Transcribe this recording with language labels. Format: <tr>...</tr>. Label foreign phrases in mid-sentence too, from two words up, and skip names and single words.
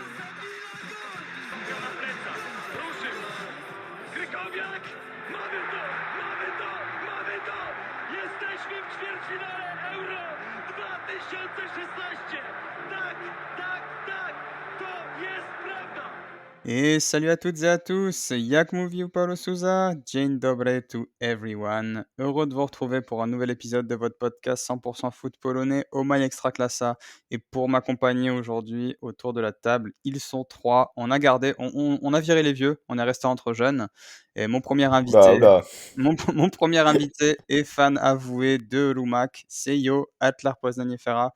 <pl>Na plecach, ruszył, Krykowiak, mamy to, mamy to, mamy to! Jesteśmy w ćwierćfinale Euro 2016! Tak, tak, tak, to jest prawda!</pl> <fr>Et salut à toutes et à tous,</fr> <pl>jak mówił Paulo Souza, dzień dobry</pl> <en>to everyone.</en> <fr>Heureux de vous retrouver pour un nouvel épisode de votre podcast 100% foot polonais Omaï Extraclassa. Et pour m'accompagner aujourd'hui autour de la table, ils sont trois. On a viré les vieux, on est resté entre jeunes. Et mon premier invité, Oula. mon premier invité est fan avoué de Lumak, c'est Yo, Atlar Poznaniefera.</fr>